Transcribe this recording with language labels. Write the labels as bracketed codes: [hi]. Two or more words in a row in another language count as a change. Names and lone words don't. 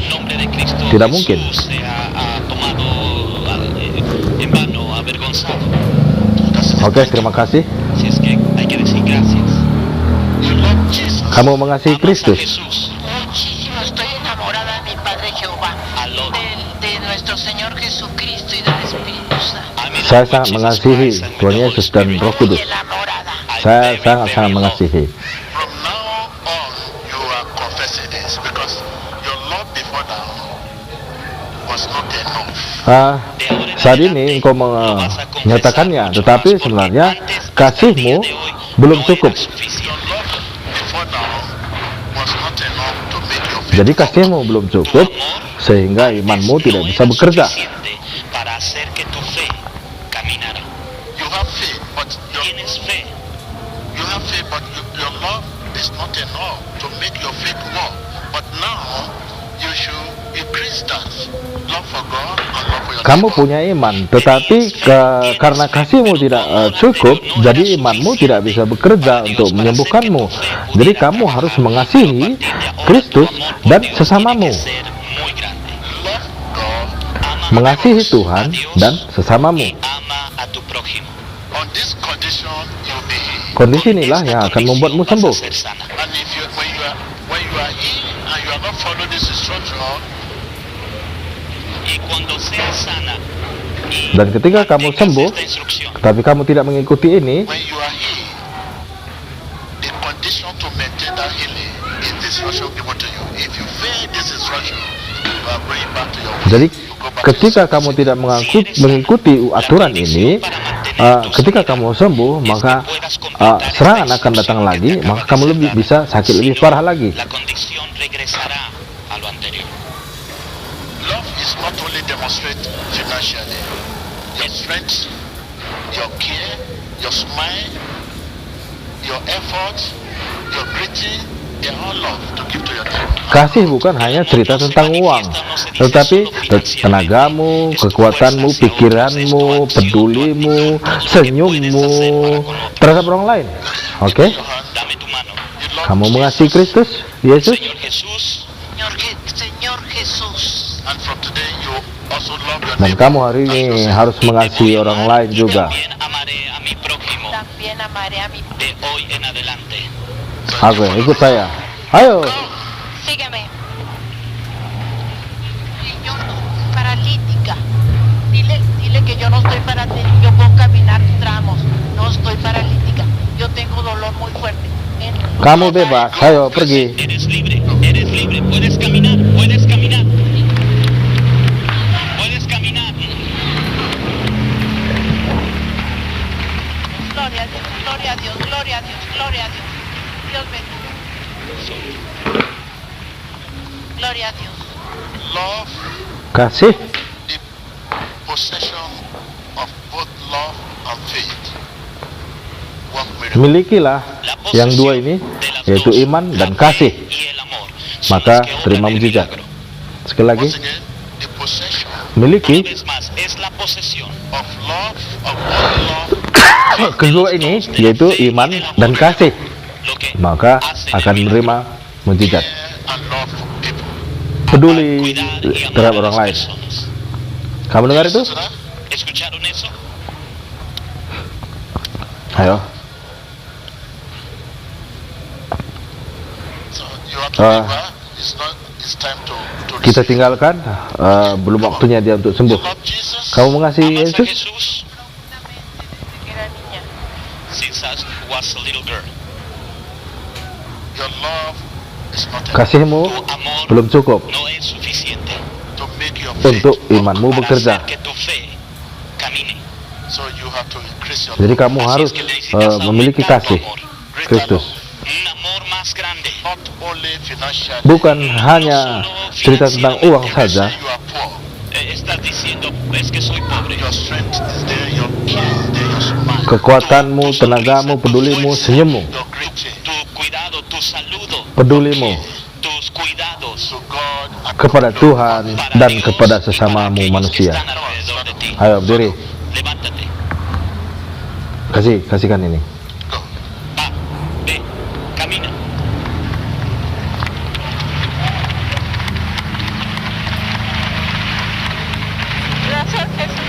[id] Tidak mungkin. Oke, terima kasih. [en] You love Jesus. [id] Kamu mengasihi Kristus. [es] Muchísimo, estoy enamorada de mi Padre Jehová, de nuestro Señor Jesucristo y del Espíritu Santo. [id] Saya sangat mengasihi Tuhan Yesus dan Roh Kudus. [es] Enamorada. [id] Saya sangat mengasihi. [en] From now on, you are confessing this because your love before now was not enough. [id] Saat ini engkau menyatakannya, tetapi sebenarnya kasihmu belum cukup. [en] Your love before now was not enough to make your faith. [id] Jadi kasihmu belum cukup sehingga imanmu tidak bisa bekerja. [es] Para hacer que tu fe caminara. [en] You have faith, but [es] Tienes fe, [en] your love is not enough to make your faith work. But now you should increase that love for God and love for your [id] Kamu [en] neighbor. [id] punya iman, tetapi karena kasihmu tidak cukup, jadi imanmu tidak bisa bekerja untuk menyembuhkanmu. Jadi kamu harus mengasihi Kristus dan sesamamu, [es] ser muy grande. [en] Love God. [id] mengasihi Tuhan dan sesamamu. [es] Ama a tu prójimo. [en] On this condition, you'll be healed. [id] Kondisi inilah yang akan membuatmu [es] Vas a [id] sembuh. [es] ser sana. [en] And if you, when you are healed and you are not following this instruction, [es] Y cuando seas sana y [id] Dan ketika kamu [es] mantengas [id] sembuh, [es] esta instrucción, [id] tapi kamu tidak mengikuti ini, [en] when you are healed, the condition to maintain that healing is the instruction given to you. If you fail this instruction, you are going back to your way. [id] jadi [en] You go back [id] ketika kamu tidak mengikuti aturan ini, ketika kamu sembuh, maka serangan akan datang lagi, maka kamu bisa sakit lebih parah lagi. [es] la condición regresará a lo anterior. [en] Love is not only demonstrated financially. Your strength, your care, your smile, your effort, your greeting, they are all love to give to your neighbor. [id] Kasih bukan hanya cerita tentang uang, tetapi tenagamu, kekuatanmu, pikiranmu, pedulimu, senyummu terhadap orang lain. Oke? [es] Dame tu mano. [en] You love [id] Kamu mengasihi Kristus, Yesus, [es] Señor Jesús, Señor Jesús. [en] and from today you also love your [id] dan [en] neighbor. [id] kamu hari ini harus mengasihi orang lain juga. [es] también amaré a mi prójimo También amaré a mi. de hoy en adelante. [id] Oke, ikut saya. Ayo. [es] Sígueme. Señor, paralítica. Dile que yo no estoy paralítica. Yo puedo caminar tramos. No estoy paralítica. Yo tengo dolor muy fuerte. [id] Kamu bebas. Ayo pergi. [es] Eres libre, puedes caminar, puedes caminar. Puedes caminar. Gloria a Dios, gloria a Dios, gloria a Dios, gloria a Dios. Dios bendiga. Gloria a Dios. [en] Love, [id] Kasih [en] the possession of both love and faith. Work miracle. [id] milikilah yang dua ini, yaitu iman dan kasih, [es] Y el amor. [id] maka terima mujizat. Sekali lagi, [en] Once again, the possession [id] miliki [es] Una vez más, es la posesión [en] of love, of both love, [id] kedua ini, yaitu iman dan kasih, [es] lo que [id] maka [es] hace [id] akan [es] de [id] menerima mujizat. [en] care, and love for people. [id] Peduli [es] cuidar y amar [id] terhadap [es] a [id] orang [es] las [id] lain. [es] personas. [id] Kamu dengar itu? [en] So that [es] ¿Escucharon eso? [id] Ayo. [en] so you have to Ah. leave her. It's time to [id] Kita tinggalkan, belum waktunya dia untuk sembuh. [en] love Jesus. [id] Kamu mengasihi [es] ¿Amas a [id] Yesus? [es] Jesús? Desde que era niña. [en] Since I was a little girl. Your love is not enough [id] Kasihmu [es] Tu amor [id] belum cukup [es] no es suficiente [en] to make your faith [id] untuk [en] work. [id] imanmu [es] para [id] bekerja. [es] hacer que tu fe camine. [en] So you have to increase your [id] Jadi [en] love. [id] kamu [es] Así [id] harus [es] es que necesitas [id] memiliki [es] aumentar tu [id] kasih [es] amor. [id] Kristus. [es] Un amor más grande. [en] Not only financially. [id] Bukan hanya cerita tentang uang [en] You [id] saja. [en] say you are poor. [es] Estás diciendo, es que soy pobre. [en] Your strength is there, your care is there, your smile, [id] Kekuatanmu, tenagamu, pedulimu, senyummu, [en] your greeting [es] Tu cuidado, tu saludo, [id] pedulimu [es] tus cuidados [en] to God and [id] kepada Tuhan [es] para [id] dan [es] Dios [id] kepada [es] y para [id] sesamamu [es] aquellos que [id] manusia. [es] están alrededor de ti. [id] Ayo berdiri, [es] Levántate. [id] kasihkan ini. [en] go. [es] Va, ve, camina. Gracias, Jesús.